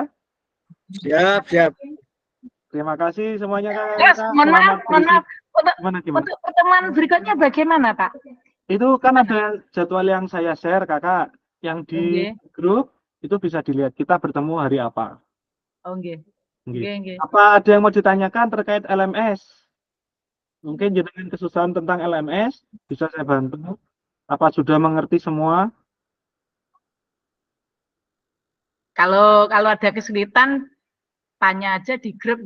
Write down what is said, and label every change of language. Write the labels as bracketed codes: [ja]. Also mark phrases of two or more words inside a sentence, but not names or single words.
[id] Siap. Terima kasih semuanya Kak. Yes, mohon maaf. Gimana? Untuk pertemuan berikutnya bagaimana, Pak? Itu kan ada jadwal yang saya share Kakak, yang di grup itu bisa dilihat kita bertemu hari apa. [jv] Oh, nggih. Nggih. [id] Apa ada yang mau ditanyakan terkait LMS? Mungkin jenengan kesusahan tentang LMS, bisa saya bantu. Apa sudah mengerti semua? Kalau ada kesulitan, tanya aja di grup.